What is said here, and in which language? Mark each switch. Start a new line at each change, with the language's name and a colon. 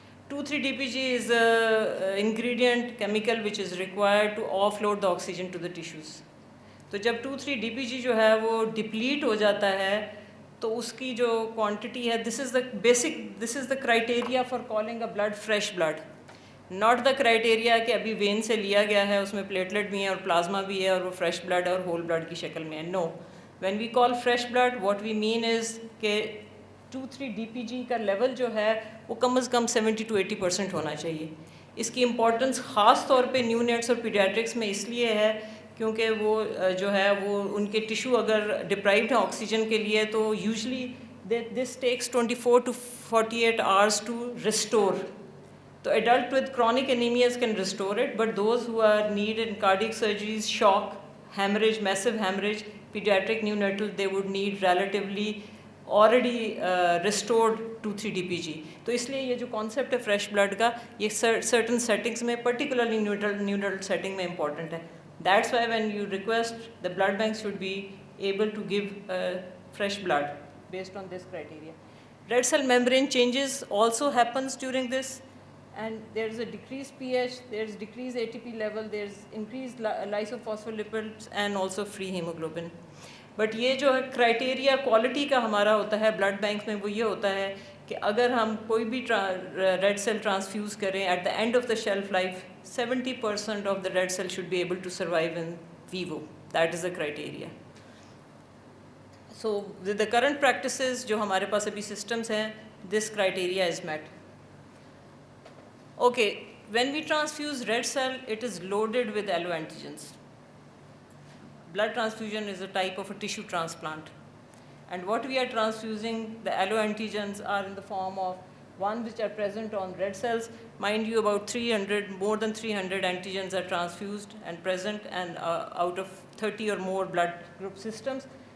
English: 2,3-DPG is an ingredient chemical which is required to offload the oxygen to the tissues.
Hindi: तो जब 2,3-DPG जो है वो deplete हो जाता है, तो उसकी जो quantity है,
English: this is the criteria for calling a blood fresh blood. Not the criteria
Hindi: कि अभी vein से लिया गया है, उसमें platelet भी है और plasma भी है और वो fresh blood है और whole blood की शक्ल में है.
English: No. When we call fresh blood, what we mean is
Hindi: कि 2,3-DPG का लेवल जो है वो कम से कम 70 to 80% होना चाहिए. इसकी इम्पोर्टेंस ख़ास तौर पे न्यूनेट्स और पीडियाट्रिक्स में इसलिए है क्योंकि वो जो है वो उनके टिश्यू अगर डिप्राइव्ड है ऑक्सीजन के लिए तो
English: Usually this takes 24 to 48 hours to restore. तो adult with chronic anemias can restore it, but those who are needed cardiac surgeries, shock, hemorrhage, massive hemorrhage, pediatric neonatal, they would need relatively already restored 2,3-DPG.
Hindi: तो इसलिए ये जो concept है fresh blood का ये certain settings में particularly neonatal setting में important है.
English: That's why when you request, the blood banks should be able to give fresh blood based on this criteria. Red cell membrane changes also happens during this, and there's a decreased pH, there's decreased ATP level, there's increased lysophospholipid and also free hemoglobin.
Hindi: But ये जो है criteria quality का हमारा होता है blood bank में वो ये होता है कि अगर हम कोई भी रेड सेल ट्रांसफ्यूज़ करें
English: At the end of the shelf life 70% of the red cell should be able to survive in vivo. That is the criteria. So with the current practices
Hindi: जो हमारे पास अभी सिस्टम्स हैं,
English: This criteria is met. Okay, when we transfuse red cell it is loaded with alloantigens. Blood transfusion is a type of a tissue transplant, and what we are transfusing, the alloantigens are in the form of one which are present on red cells. Mind you, about 300, more than 300 antigens are transfused and present, and out of 30 or more blood group systems.